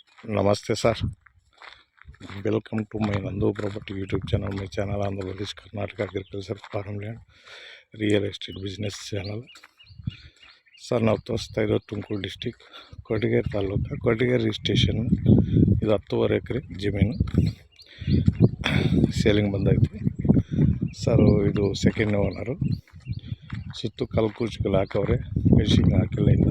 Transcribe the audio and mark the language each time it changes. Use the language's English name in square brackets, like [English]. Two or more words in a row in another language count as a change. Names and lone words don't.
[English] Namaste sir, welcome to my Nandu Property YouTube channel. My channel Andhra Pradesh Karnataka agriculture farm land real estate business channel sir. [Kannada] ನಾವು ತೋರಿಸ್ತಾ ಇರೋದು ತುಮಕೂರು ಡಿಸ್ಟಿಕ್ ಕೊರಟಗೆರೆ ತಾಲೂಕು ಕೊರಟಗೆರೆ ಸ್ಟೇಷನ್। ಇದು 10.5 ಎಕರೆ ಜಮೀನು ಸೇಲಿಂಗ್ ಬಂದೈತಿ ಸರ್। ಇದು [English] second owner, [Kannada] ಸುತ್ತು ಕಲ್ಕುರ್ಚಿಗಳು ಹಾಕವ್ರೆ, ಫಿನಿಶಿಂಗ್ ಹಾಕಿಲ್ಲ ಇನ್ನು।